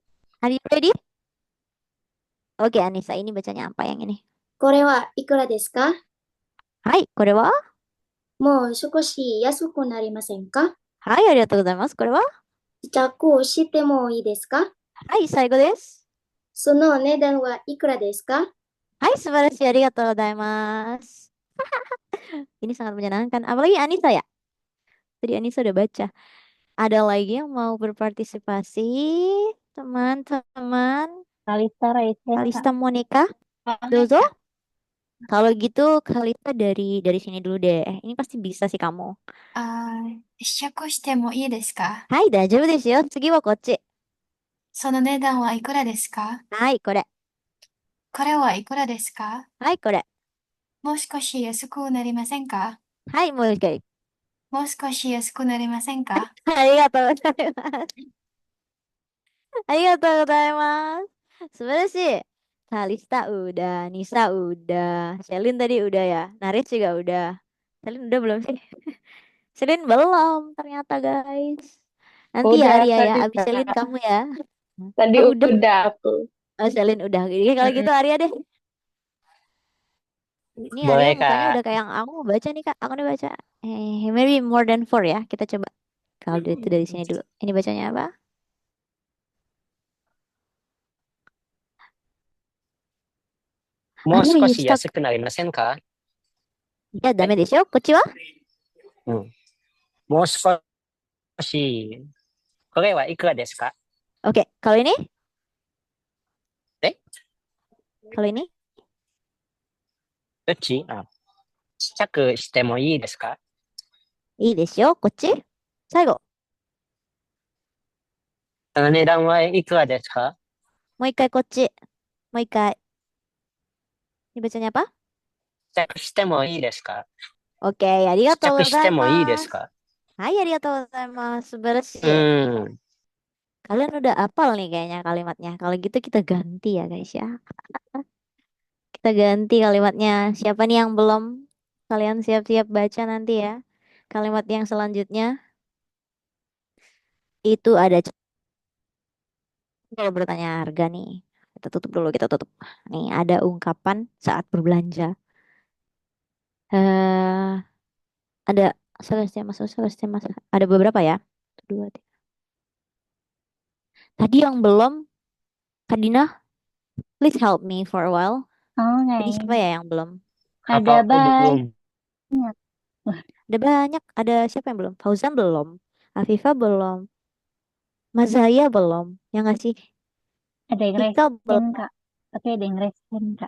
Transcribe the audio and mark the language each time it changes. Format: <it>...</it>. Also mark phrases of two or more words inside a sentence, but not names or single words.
<en>Are you ready?</en> <id>Oke, Anissa, ini bacanya apa yang ini?</id> <ja>これはいくらですか? Hai, これは? もう少し安くなりませんか? はい、ありがとうございます。これは試着をしてもいいですか？はい、最後です。そのお値段はいくらですか？はい、素晴らしい。ありがとうございます。</ja> <id>Ini sangat menyenangkan. Apalagi Anissa ya. Tadi Anissa udah baca. Ada lagi yang mau berpartisipasi? Teman-teman. Kalista, Raisa, Kak. Kalista Monica, Dozo. Kalau gitu Kalista dari sini dulu deh. Ini pasti bisa sih kamu.</id> <ja>試着してもいいですか？はい、大丈夫ですよ。次はこっち。その値段はいくらですか？はい、これ。これはいくらですか？はい、これ。もう少し安くなりませんか？はい、もう一回。もう少し安くなりませんか？ありがとうございます。ありがとうございます。素晴らしい。</ja> <id>Kalista udah, Nisa udah, Selin tadi udah ya, Naris juga udah. Selin udah belum sih? Selin belum ternyata guys. Nanti ya Udah Arya ya, tadi abis Selin Kak. kamu ya. Tadi Oh udah, udah aku. oh Selin udah. Jadi kalau Mm-mm. gitu Arya deh. Ini Arya Boleh, mukanya Kak. udah kayak yang aku mau baca nih Kak. Aku udah baca.</id> <en>Maybe more than four ya. Kita coba.</en> <id>Kalau itu dari sini dulu. Ini bacanya apa?</id> <ja>もう Arya 少</ja> <en>you</en> <ja>し</ja> <en>stuck.</en> <ja>安くなりませんか？いや、ダえ、メでしょこっちはうん。もう少し、これはいくらですか？</ja> <id>Oke, kalau ini?</id> <ja>え、</ja> <id>Kalau ini?</id> <ja>どっち？あ、試着してもいいですか？いいですよ。こっち最後。その値段はいくらですか？もう一回こっち。もう一回。</ja> <id>Ini bacanya apa?</id> <ja>試着してもいいですか？ Oke, ありが試着とうございしてもいいでます。すか？はい、ありがとうございます。素晴らしうい。ーん。</ja> <id>Kalian udah hafal nih kayaknya kalimatnya. Kalau gitu kita ganti ya guys ya. Kita ganti kalimatnya. Siapa nih yang belum? Kalian siap-siap baca nanti ya. Kalimat yang selanjutnya itu ada kalau bertanya harga nih. Kita tutup dulu, kita tutup. Nih ada ungkapan saat berbelanja. Eh, ada selesai masuk selesai masuk. Ada beberapa ya. Satu, dua, tiga. Tadi yang belum,</id> <en>Kadina, please help me for a while.</en> <id>Oh, Tadi siapa nggak. ya yang belum? Ada Hafal belum? banyak. Wah, Ada banyak. Ada siapa yang belum? Fauzan belum. Afifah belum. Mazaya belum. Yang ngasih ada yang Ika resen, belum. Kak. Tapi ada yang resen, Kak.</id>